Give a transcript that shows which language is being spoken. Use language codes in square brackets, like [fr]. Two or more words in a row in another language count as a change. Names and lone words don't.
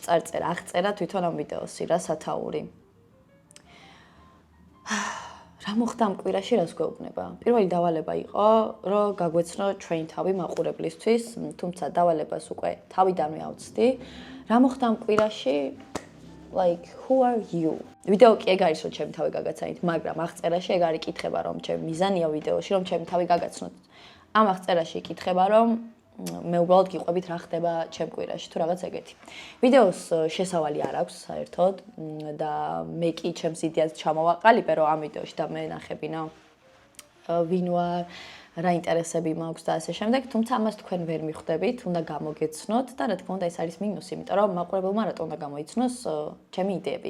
[ka] წარწერა, აღწერა თვითონ ამ ვიდეოსი, რა სათაური. რა მოხდა ამ კვირაში, რას გვეუბნება? პირველი დავალება იყო, რომ გაგვეცნო ჩვენი თავი მაყურებლისთვის, თუმცა დავალებას უკვე თავიდანვე ავწდი. რა მოხდა ამ კვირაში? [en] Like, who are you? [ka] ვიდეო კი ეგ არის, რომ ჩემი თავი გაგაცანით, მაგრამ აღწერაში ეგ არის კითხება, რომ ჩემი მიზანია ვიდეოში, რომ ჩემი თავი გაგაცნოთ. ამ აღწერაში იკითხება, რომ მე უბრალოდ გიყვებით რა ხდება ჩემ კვირაში თუ რაღაც ეგეთი. ვიდეოს შესავალი არ აქვს საერთოდ და მე კი ჩემს იდეას ჩამოვაყალიბე, რომ ამ ვიდეოში და მე ნახებინა ვინ ვარ, რა ინტერესები მაქვს და ასე შემდეგ, თუმცა ამას თქვენ ვერ მიხვდებით, უნდა გამოგეცნოთ და რა თქმა უნდა ეს არის მინუსი, იმიტომ რომ მაყურებელმა რატო უნდა გამოიცნოს ჩემი იდეები.